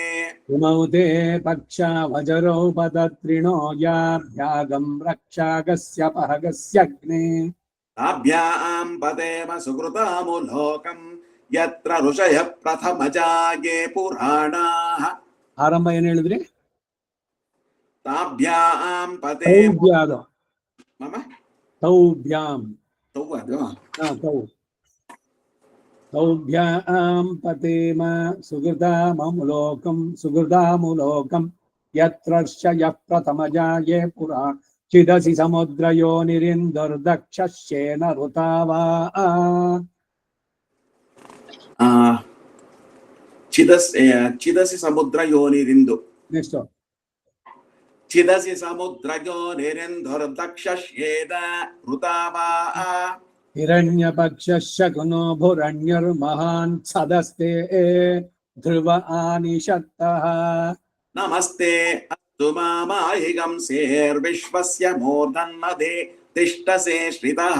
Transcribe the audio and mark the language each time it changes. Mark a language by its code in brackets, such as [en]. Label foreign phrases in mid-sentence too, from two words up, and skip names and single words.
[sa] इमौ ते पक्षा वजरौ पतत्रिणो याभ्यागं रक्षागस्य पहगस्यग्ने ताभ्यां पतेम सुकृतामुलोकं यत्र ऋषयः प्रथमजाये पुराणाः [kn] ಆರಂಭ ಏನ್ ಹೇಳಿದ್ರಿ [sa] ताभ्यां पतेम ತೌಭ್ಯಾದ मम ತೌಭ್ಯಾಂ [kn] तौ ಅದು [sa] तौभ्यां पतेम सुहृदामुलोकं यत्र र्षयः प्रथमजाये चिदसि समुद्रयोनिरिन्दुर्दक्षस्येन ऋतावा ಚಿದಸಿ ಸಮುದ್ರ ಯೋನಿರಿಂದು ನೆಕ್ಸ್ಟ್ ಚಿದಸಿ ಸಮುದ್ರ ಯೋನಿರಿಂದುರ್ದಕ್ಷಸ್ಯೇನ ಋತಾವಾ हिरण्यपक्षशकुनो भुरण्युर्महान् सदस्ते ध्रुव आनिषत्तः नमस्ते अस्तु मामाहिगंसेर्विश्वस्य मूर्धन्मदे तिष्ठसे श्रितः